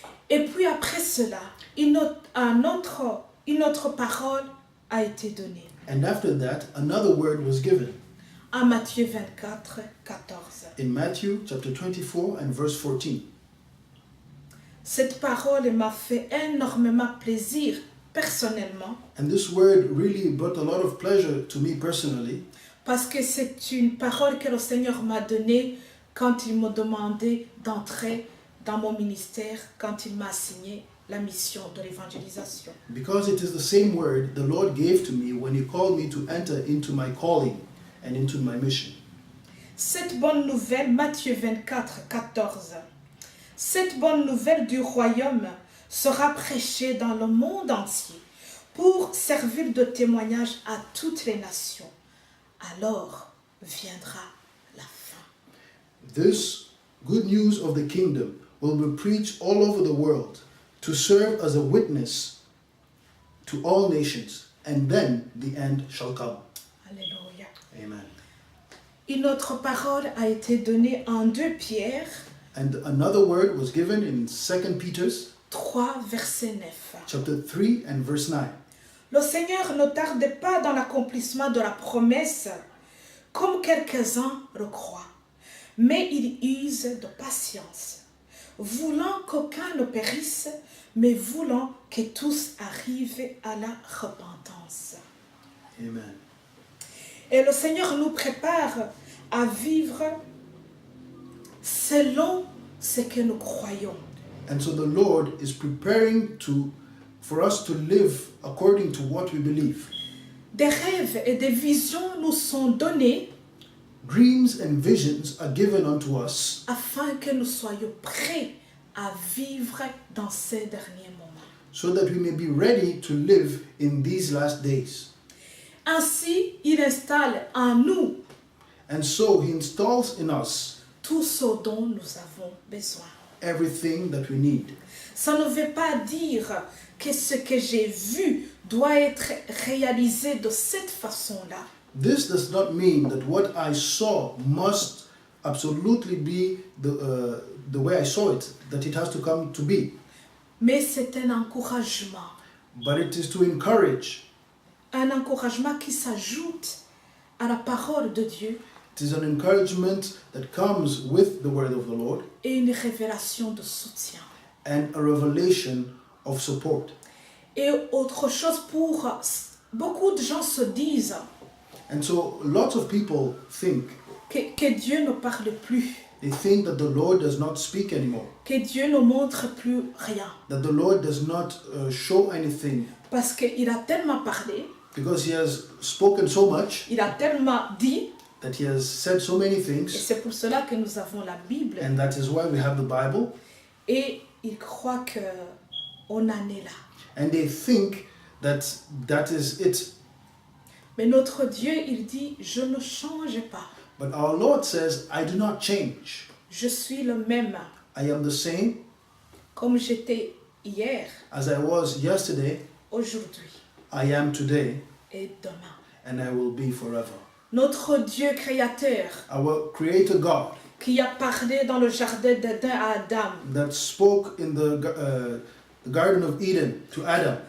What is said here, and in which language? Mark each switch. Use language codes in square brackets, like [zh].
[fr] Et puis après cela, une autre parole a été donnée. [en] And after that, another word was given [fr] À Matthieu 24, 14. [en] in Matthew chapter 24 and verse 14. [fr] Cette parole m'a fait énormément plaisir personnellement, [en] And this word really brought a lot of pleasure to me personally, [fr] parce que c'est une parole que le Seigneur m'a donnée quand il m'a demandé d'entrer dans mon ministère, quand il m'a assigné la mission de l'évangélisation. [en] because it is the same word the Lord gave to me when He called me to enter into my calling and into my mission. [fr] Cette bonne nouvelle, Matthieu 24, 14. Cette bonne nouvelle du royaume sera prêchée dans le monde entier pour servir de témoignage à toutes les nations. Alors viendra la fin. [en] This good news of the kingdom will be preached all over the world to serve as a witness to all nations, and then the end shall come. [fr] Alléluia. [en] Amen. [fr] Une autre parole a été donnée en 2 Pierre [en] And another word was given in 2 Peter [fr] 3, verset 9. [en] chapter 3 and verse 9. [fr] Le Seigneur ne tarde pas dans l'accomplissement de la promesse, comme quelques-uns le croient, mais il use de patience, voulant qu'aucun ne périsse, mais voulant que tous arrivent à la repentance. Amen. Et le Seigneur nous prépare à vivre selon ce que nous croyons. [en] And so the Lord is preparing for us to live according to what we believe. [fr] Des rêves et des visions nous sont donnés [en] Dreams and visions are given unto us [fr] afin que nous soyons prêts à vivre dans ces derniers moments. [en] so that we may be ready to live in these last days. [fr] Ainsi, il installe en nous [en] And so He installs in us [fr] tout ce dont nous avons besoin. [en] everything that we need. [fr] Ça ne veut pas dire que ce que j'ai vu doit être réalisé de cette façon-là. [en] This does not mean that what I saw must absolutely be the way I saw it, that it has to come to be. [fr] Mais c'est un encouragement. [en] But it is to encourage. [fr] Un encouragement qui s'ajoute à la parole de Dieu [en] It is an encouragement that comes with the word of the Lord [fr] et une révélation de soutien. [en] and a revelation of support. [fr] Et autre chose pour beaucoup de gens se disent [en] And so lots of people think, [fr] que Dieu ne parle plus, [en] they think that the Lord does not speak anymore, [fr] que Dieu ne montre plus rien. [en] that the Lord does not show anything [fr] Parce qu'il a tellement parlé, [en] because he has spoken so much, [fr] il a tellement dit, [en] that he has said so many [fr] et [en] things, [fr] c'est pour cela que nous avons la Bible. [en] and that is why we have the Bible, [fr] Et il croit qu'on en est là. [en] and they think that that is it. [fr] Mais notre Dieu, il dit, je ne change pas. [en] But our Lord says, I do not change. [fr] Je suis le même, [en] I am the same [fr] comme j'étais hier, [en] as I was yesterday, [fr] aujourd'hui [en] I am today, [fr] et demain. [en] and I will be forever. [fr] Notre Dieu créateur, [en] Our Creator God [fr] qui a parlé dans le jardin d'Éden à Adam, [en] that spoke in the Garden of Eden to Adam,